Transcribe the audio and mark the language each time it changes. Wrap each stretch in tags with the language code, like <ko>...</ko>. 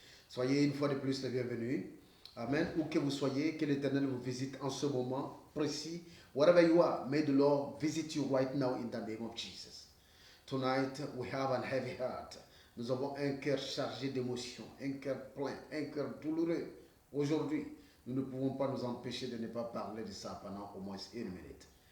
<fr>Soyez une fois de plus les bienvenus. Amen. Où que vous soyez, que l'Éternel vous visite en ce moment précis.</fr> <en>Wherever you are, may the Lord visit you right now in the name of Jesus. Tonight, we have a heavy heart.</en> <fr>Nous avons un cœur chargé d'émotions, un cœur plein, un cœur douloureux. Aujourd'hui, nous ne pouvons pas nous empêcher de ne pas parler de ça pendant au moins une minute.</fr>